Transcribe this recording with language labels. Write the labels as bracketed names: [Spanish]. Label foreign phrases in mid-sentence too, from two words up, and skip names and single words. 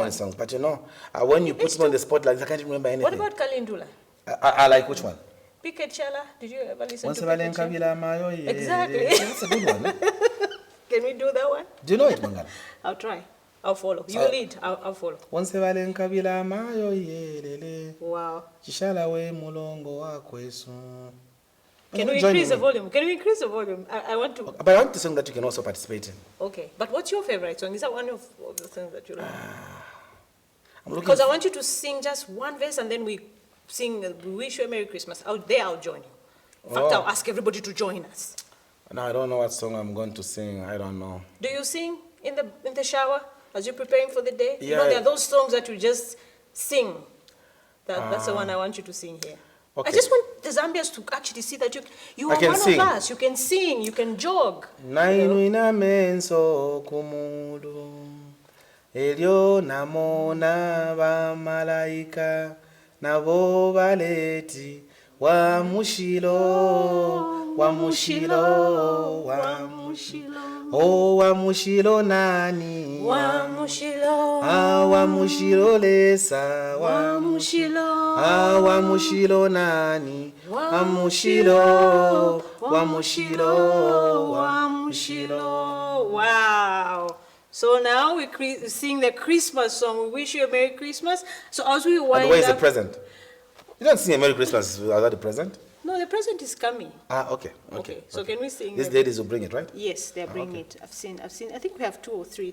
[English] many songs, but you know, when you put me on the spotlight, I can't even remember anything. What about Kalindula? I like which one? Piket Chala. Did you ever listen Once to a Piket Chala? Kabila Mayo, yeah. Exactly. That's a good one. Eh? Can we do that one? Do you know it, Mwangala? I'll try. I'll follow. You lead. I'll follow. Once a Kabila Mayo, yeah. Wow. [Bemba] Chishala we mulongo wakwesu. [English] Can we increase the volume? Can we increase the volume? I want to. But I want the song that you can also participate in. Okay. But what's your favorite song? Is that one of the songs that you like? I'm looking Because I want you to sing just one verse and then we sing We Wish You a Merry Christmas. I'll join you. In fact, I'll ask everybody to join us. No, I don't know what song I'm going to sing. I don't know. Do you sing in the shower as you're preparing for the day? You Yeah. know, there are those songs that you just sing. That's the one I want you to sing here. Okay. I just want the Zambians to actually see that you are can one sing. of us. You can sing, you can jog. [Bemba] Nainwina menso kumudu elio namona ba malaika nabo baleti wa mushilo oh wa mushilo nani Wa mushilo, wa mushilo lesa wa mushilo, wa mushilo nani wa mushilo wa mushilo. [English] Wow. So now we sing the Christmas song. We wish you a Merry Christmas. So as we wind And where is the up... present? You don't sing a Merry Christmas without the present? No, the present is coming. Okay. So can we sing? These ladies will bring it, right? Yes, they're bringing it. I've seen. I think we have 2 or 3.